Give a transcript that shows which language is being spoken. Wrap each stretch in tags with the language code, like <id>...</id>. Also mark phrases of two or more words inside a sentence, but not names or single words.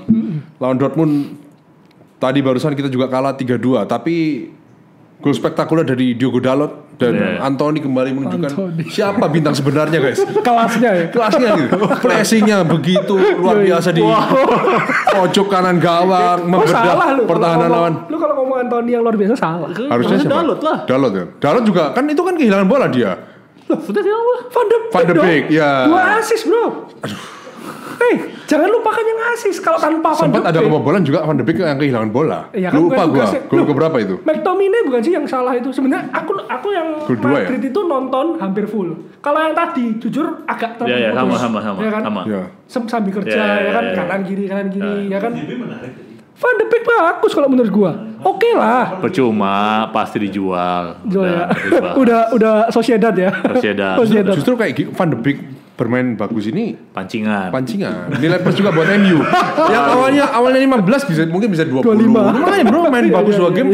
<id>Lawan Dortmund tadi barusan kita juga kalah 3-2, tapi gol spektakuler dari Diogo Dalot dan Antony kembali menunjukkan siapa bintang sebenarnya guys. Kelasnya gitu. Pressingnya begitu luar biasa di pojok kanan gawang, membedah pertahanan lawan. Lu kalau ngomong Antony yang luar biasa salah. Harusnya siapa? Dalot lah. Dalot ya. Dalot juga kan itu kan kehilangan bola dia. Sudah siapa? Van de Beek ya. 2 assist bro. Aduh. Jangan lupakan yang assist. Kalau tanpa Van de Beek. Sempat ada kebobolan juga Van de Beek yang kehilangan bola. Ya, kan lupa gua. Gol keberapa itu? McTominay bukan sih yang salah itu. Sebenarnya aku yang Madrid itu nonton hampir full. Kalau yang tadi jujur agak terputus. Ya, sama. Ya kan? Ya. Sambil kerja ya kan kanan kiri ya kan. Van de Beek bagus kalau menurut gua. Oke lah. Percuma, pasti dijual. Udah Sociedad ya. Sociedad. Justru kayak Van de Beek bermain bagus ini pancingan. Nilai plus juga buat MU. Yang awalnya 15 mungkin bisa 20. Lumayan bro main bagus 2 game.</id>